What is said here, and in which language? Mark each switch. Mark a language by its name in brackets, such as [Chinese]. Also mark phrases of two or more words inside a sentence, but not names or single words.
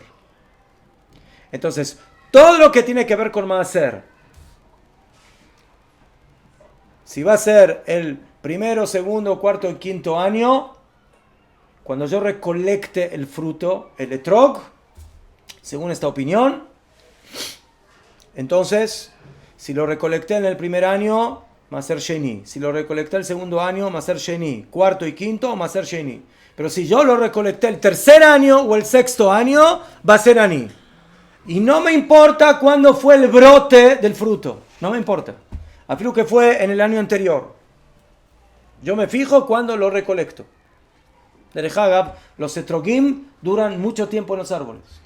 [Spanish] Entonces, todo lo que tiene que ver con maaser, si va a ser el primero, segundo, cuarto y quinto año, cuando yo recolecte el fruto, el etrog, según esta opinión, entonces, si lo recolecté en el primer año, [Hebrew] מעשר שני. [Spanish] Si lo recolecté el segundo año, [Hebrew] מעשר שני. [Spanish] Cuarto y quinto, [Hebrew] מעשר שני. [Spanish] Pero si yo lo recolecté el tercer año o el sexto año, va a ser ani. Y no me importa cuándo fue el brote del fruto. No me importa. Afirmo que fue en el año anterior. Yo me fijo cuando lo recolecto. [Hebrew] דרך אגב, [Spanish] los etrogim duran mucho tiempo en los árboles.